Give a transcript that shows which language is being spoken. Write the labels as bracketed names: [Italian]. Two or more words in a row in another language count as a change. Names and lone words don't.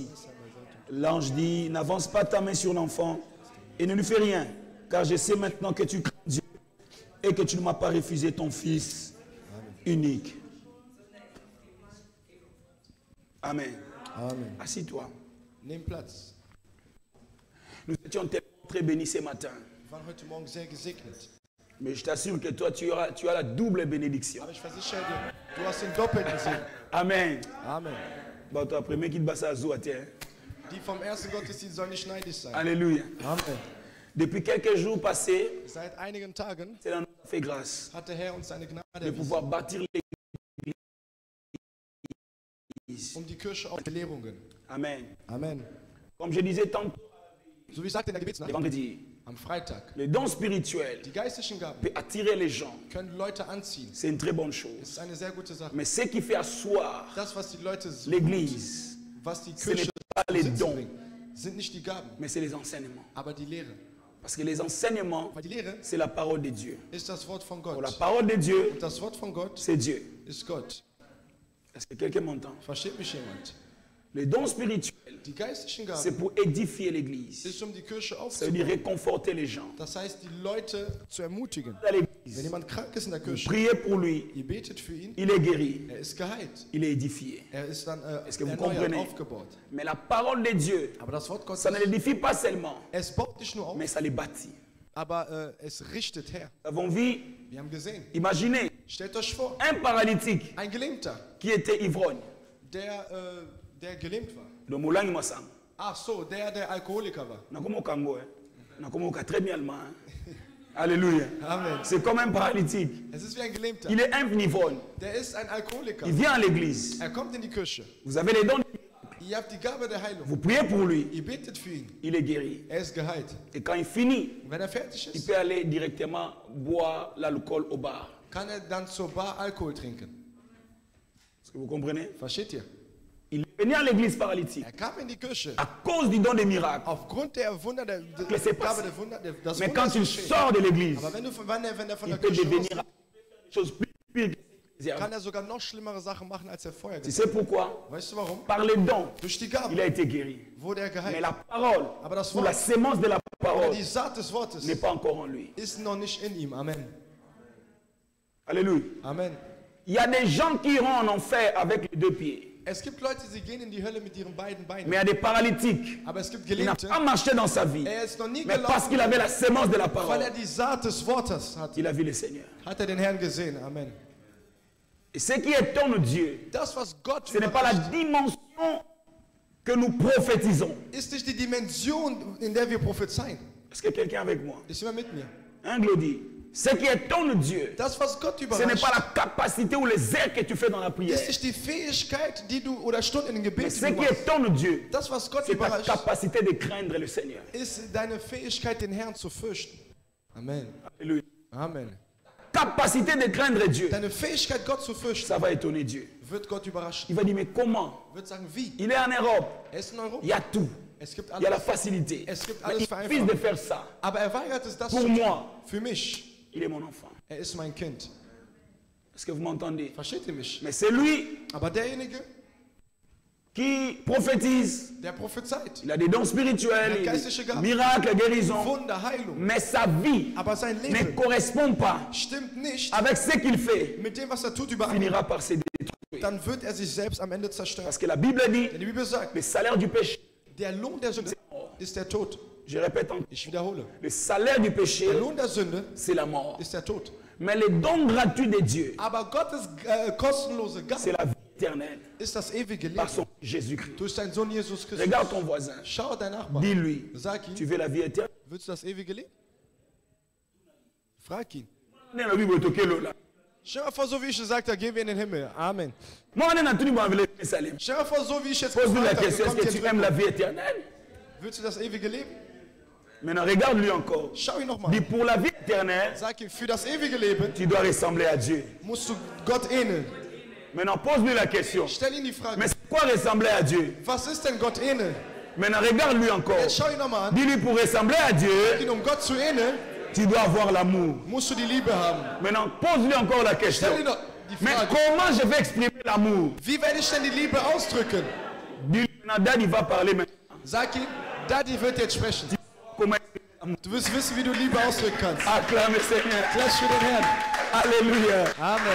[French] L'ange dit, n'avance pas ta main sur l'enfant et ne lui fais rien, car je sais maintenant que tu crains Dieu et que tu ne m'as pas refusé ton fils unique. Amen. Amen. Assis-toi. [German] Nimm Platz. [French] Nous étions très bénis ce matin. [German] Wir waren heute Morgen sehr gesegnet. [French] Mais je t'assure que toi, tu as la double bénédiction. [German] Aber ich versichere dir, du hast den doppelten Segen. Amen. Amen. [French] Bah, toi, premier qui te basse à Zoua, tiens. [German] Die vom ersten Gottesdienst sollen nicht neidisch sein. Alléluia. Amen. [French] Depuis quelques jours passés, [German] Seit einigen Tagen [French] c'est dans notre fait grâce [German] hat der Herr uns seine Gnade [French] de [German] erwiesen, [French] pouvoir bâtir l'église. [German] die Kirche auf Belehrungen. Amen. Amen. [French] Comme je disais tantôt, [German] So wie ich sagte in der [French] le [German] Gebetsnacht, [French] vendredi, [German] am Freitag, [French] le don spirituel [German] die geistlichen Gaben [French] peut attirer les gens. [German] können Leute anziehen. [French] C'est une très bonne [German] Das [French] chose. [German] ist eine sehr gute Sache. [French] Mais ce qui fait asseoir [German] Das, was die Leute suchen, [French] l'église, [German] was die [French] ce n'est [German] Kirche [French] pas les [German] Besitz [French] dons, [German] bringt, sind nicht die Gaben, [French] mais c'est les enseignements. [German] aber die Lehre. [French] Parce que les enseignements, [German] Weil die Lehre [French] c'est la parole de Dieu. [German] ist das Wort von [French] Pour la [German] Gott. [French] parole de Dieu, [German] Und das Wort von Gott [French] c'est Dieu. [German] ist Gott. [French] Est-ce que quelqu'un m'entend? [German] Versteht mich jemand? [French] Les dons spirituels, [German] Die geistlichen [French] c'est [German] Gaben [French] pour édifier l'église. [German] ist, die Kirche [French] Ça veut dire [German] aufzubauen. [French] réconforter les gens. [German] Das heißt, die Leute zu ermutigen. [French] À [German] Wenn [French] l'église, [German] jemand krank ist in der Kirche, [French] priez pour lui, [German] ihr betet für ihn, [French] il est guéri, [German] er ist geheilt. [French] il est édifié. [German] Er ist dann [French] Est-ce que vous [German] erneuert, [French] comprenez? [German] aufgebaut. [French] Mais la parole de Dieu, [German] Aber das Wort Gottes, [French] ça ne l'édifie pas seulement, [German] es baut nicht nur auf, [French] mais ça les bâtit. [German] aber es richtet her. [French] Nous avons vu, [German] Wir haben gesehen. [French] imaginez, [German] Stellt euch vor, [French] un paralytique [German] ein Gelähmter, [French] qui était ivrogne. [German] der gelähmt war. Le Moulang Massam. Ach so, der Alkoholiker war. [Lingala] Nakomoka Ngo, Nakomoka [French] très bien allemand. Alléluia. Amen. C'est comme un paralytique. [German] Es ist wie ein Gelähmter. [French] Il est un ivrogne. [German] Der ist ein Alkoholiker. [French] Il vient à l'église. [German] Er kommt in die Kirche. [French] Vous avez les dons. [German] Ihr habt die Gabe der Heilung. [French] Vous priez pour lui, [German] Ihr betet für ihn. [French] il est guéri. [German] Er ist geheilt. [French] Et quand il finit, [German] Und wenn er fertig [French] il [German] ist, [French] peut aller directement boire l'alcool au bar. [German] kann er dann zur Bar Alkohol trinken. [French] Est-ce que vous comprenez? [German] Versteht ihr? [French] Il est venu à l'église paralytique [German] Er kam in die Kirche [French] à cause du don des miracles. [German] aufgrund der Wunder, der [French] c'est [German] Gabe [French] passé. [German] der Wunder, das [French] Mais [German] Wunder [French] quand [German] ist [French] il [German] geschehen. [French] sort de l'église, [German] Aber wenn er von [French] il [German] der [French] peut [German] Kirche [French] devenir [German] rausgeht, [French] des choses plus pires. [German] kann er sogar noch schlimmere Sachen machen, als er vorher [French] Tu [German] getan [French] sais pourquoi? [German] hat. Weißt du warum? [French] Par les dons, [German] Durch die [French] il [German] Gabe [French] a été guéri. [German] wurde er [French] Mais [German] geheilt. [French] la parole, [German] Aber das [French] ou la [German] Wort, [French] sémence de la [German] oder [French] parole, [German] die Saat des Wortes [French] n'est pas encore en lui. [German] ist noch nicht in ihm. Amen. Alléluia. Amen. [French] Il y a des gens qui iront en enfer avec les deux pieds. [German] Es gibt Leute, sie gehen in die Hölle mit ihren beiden Beinen. [French] Mais il y a des paralytiques. [German] Aber es gibt [French] Il n'a [German] Gelähmte, [French] pas marché dans sa vie. [German] er ist noch nie [French] Mais parce [German] gelaufen, [French] qu'il avait la sémence de la [German] weil [French] parole, [German] er die Saat des Wortes hat. [French] il a vu le Seigneur. [German] Hat er den Herrn gesehen. Amen. [French] Et ce qui étonne Dieu, [German] Das, was Gott [French] ce n'est pas la [German] überrascht, [French] dimension que nous prophétisons. [German] ist nicht die Dimension, in der wir prophezeien. [French] Est-ce que quelqu'un est avec moi? [German] Ist immer mit mir. [French] Hein, Glody? Ce qui étonne Dieu, [German] Das, was Gott [French] ce n'est [German] überrascht, [French] pas la capacité ou les airs que tu fais dans la prière. [German] ist nicht die Fähigkeit, die du oder Stunden in den [French] Mais [German] Gebet [French] ce [German] die du [French] qui [German] machst. [French] étonne Dieu, [German] Das, was Gott [French] c'est ta [German] überrascht, [French] capacité de craindre le Seigneur. [German] ist deine Fähigkeit, den Herrn zu fürchten. Amen. Alléluia. Amen. [French] Capacité de craindre Dieu, [German] Deine Fähigkeit, Gott zu fürchten, [French] ça va étonner Dieu. [German] wird Gott überraschen. [French] Il va dire, mais comment? [German] Wird sagen, wie? [French] Il est en Europe, [German] Er ist in [French] il [German] Europa. [French] y a tout. [German] Es gibt [French] Il y a la [German] alles. [French] facilité. [German] Es gibt [French] Mais [German] alles [French] il refuse de [German] vereinfacht. [French] faire ça. [German] Aber er weigert es, das [French] Pour [German] zu tun. [French] moi, [German] Für mich. [French] il est mon enfant. [German] Er ist mein Kind. [French] Est-ce que vous m'entendez? [German] Versteht ihr mich? [French] Mais c'est lui [German] Aber derjenige, [French] qui prophétise. [German] der prophezeit. [French] Il a des dons spirituels, Il a [German] geistliche Gaben. [French] miracles, guérisons. [German] Wunder, Heilung. [French] Mais sa vie [German] Aber sein [French] ne [German] Leben [French] correspond pas [German] stimmt nicht [French] avec ce qu'il fait. [German] mit dem, was er tut, überein. [French] Finira par se détruire. [German] Dann wird er sich selbst am Ende zerstören. [French] Parce que la Bible dit, [German] Denn die Bibel sagt, [French] le salaire du péché, [German] der Lohn der Sünde ist der Tod. [French] je répète encore, [German] Ich wiederhole. [French] le salaire du péché, [German] Der Lohn der Sünde [French] c'est la mort. [German] ist der Tod. [French] Mais le don gratuit de Dieu, [German] Aber Gottes kostenlose [French] c'est [German] Gabe [French] la vie éternelle [German] ist das ewige [French] par [German] Leben [French] son Jésus-Christ. [German] durch seinen Sohn Jesus Christus. [French] Regarde ton voisin, [German] Schau dein Nachbar. [French] dis-lui, [German] Sag [French] tu [German] ihm, [French] veux la vie éternelle? [German] willst du das ewige Leben? Frag ihn. [French] Dans la Bible, tu es là. [German] Stell dir vor, so wie ich gesagt habe, gehen wir in den Himmel. Amen. [French] Moi, on est dans tout le monde avec le Salem. [German] Stell dir vor, so wie ich jetzt [French] Pose-lui la [German] gefragt habe, [French] question, est-ce [German] kommt [French] que [German] ihr [French] tu aimes la [German] drin? [French] vie éternelle? [German] Willst du das ewige Leben? [French] Maintenant, regarde-lui encore. [German] Schau ihn nochmal. [French] Dis, pour la vie éternelle, [German] Sag ihm, für das ewige Leben [French] tu dois ressembler à Dieu. [German] musst du Gott ähneln. [French] Maintenant, pose-lui la question. [German] Stell ihn die Frage, [French] Mais c'est quoi ressembler à Dieu? [German] was ist denn Gott ähneln? [French] Maintenant, regarde-lui encore. [German] Jetzt schau ihn nochmal an. [French] Dis-lui, pour ressembler à Dieu, [German] Um Gott zu ähneln, [French] tu dois avoir l'amour. [German] musst du die Liebe haben. [French] Maintenant, pose-lui encore la question. [German] Stell ihm doch die [French] Mais [German] Frage, [French] comment je vais exprimer l'amour? [German] wie werde ich denn die Liebe ausdrücken? [French] Dis-lui, maintenant, Dad, il va parler maintenant. [German] Sag ihm, Daddy wird jetzt sprechen. [French] Comment exprimer l'amour? [German] Du wirst wissen, wie du Liebe ausdrücken kannst. [French] Acclame le Seigneur. [German] Klatsch für den Herrn. Alléluia. Amen.